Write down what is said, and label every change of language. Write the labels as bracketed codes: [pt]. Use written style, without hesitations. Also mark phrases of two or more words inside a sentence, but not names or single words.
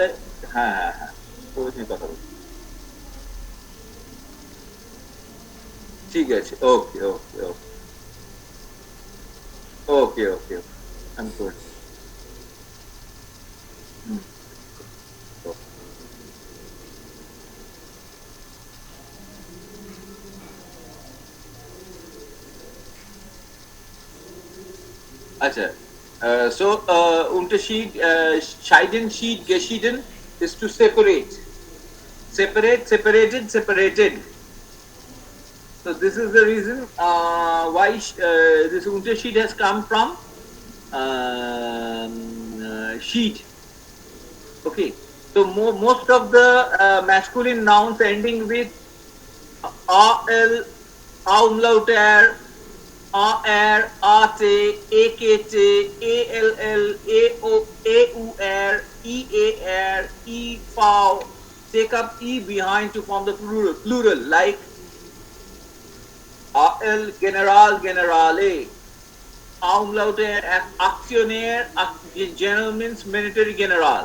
[bn] হ্যাঁ হ্যাঁ হ্যাঁ, ওই নিয়ে কথা বলছি। ঠিক আছে, [en] okay okay okay okay okay [bn] আমি করছি। Acha. [en] So, [de] Unterschied, scheiden, schied, geschieden [en] is to separate. Separated. So, this is the reason why this Unterschied has come from sheet. Okay. So, most of the masculine nouns ending with AL, umlaut er, AR, AT, AKT, ALL, AO, AUR, EAR, EFOW take up E behind to form the plural like AL, [de] General, Generale, [en] umlaut Aktionär, general means military general.